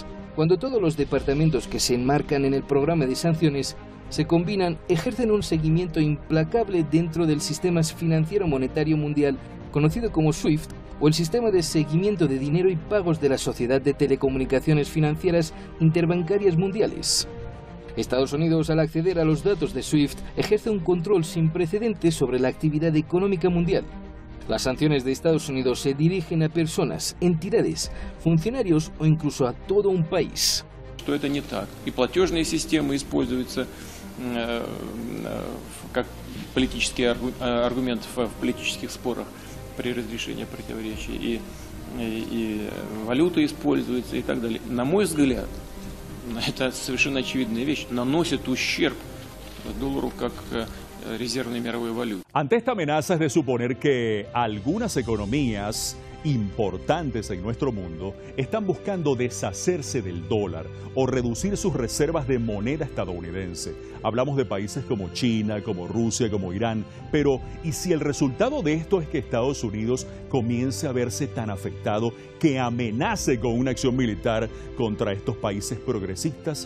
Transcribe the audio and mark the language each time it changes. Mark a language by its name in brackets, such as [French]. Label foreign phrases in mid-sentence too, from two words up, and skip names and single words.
[Spanish] Cuando todos los departamentos que se enmarcan en el programa de sanciones se combinan, ejercen un seguimiento implacable dentro del sistema financiero monetario mundial, conocido como SWIFT, o el sistema de seguimiento de dinero y pagos de la Sociedad de Telecomunicaciones Financieras Interbancarias Mundiales. Estados Unidos, al acceder a los datos de SWIFT, ejerce un control sin precedentes sobre la actividad económica mundial. Las sanciones de Estados Unidos se dirigen a personas, entidades, funcionarios o incluso a todo un país. [Russian] Что это не так. И платежные системы используются как политический аргумент в политических спорах при разрешении противоречий, и валюта используется и так далее. На мой взгляд, это совершенно очевидная вещь, наносит ущерб доллару как резервной мировой валюте. [Spanish] Ante esta amenaza es de suponer que algunas economías importantes en nuestro mundo están buscando deshacerse del dólar o reducir sus reservas de moneda estadounidense. Hablamos de países como China, como Rusia, como Irán, pero ¿y si el resultado de esto es que Estados Unidos comience a verse tan afectado que amenace con una acción militar contra estos países progresistas?